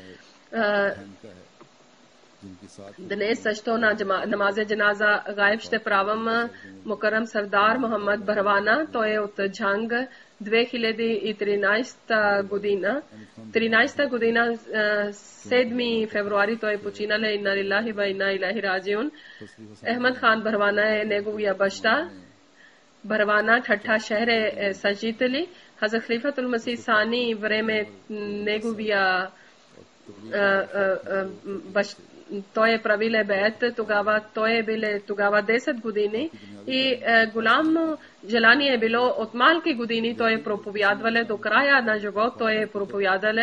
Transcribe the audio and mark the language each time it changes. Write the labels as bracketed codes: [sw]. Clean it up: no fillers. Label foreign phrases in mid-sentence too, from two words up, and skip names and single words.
[bg] Днес също на [ur] نمازِ جنازہ غائب [bg] ще правим Мукаррам Сардар Мохаммад Барвана. Той е от Джанг 2013 година. 13 година 7 февруари той е починал. [ar] إنا لله وإنا إليه راجعون. [bg] Ахмад Хан Барвана е неговия баща. Barwana Thatha Shehre Sajitali Hazrat Khalifatul Masih Sani vreme неговия той е правиле беет, тогава той е биле тогава 10 години и голямо желание е било от малки години той е проповядвале до края на живот той е проповядале.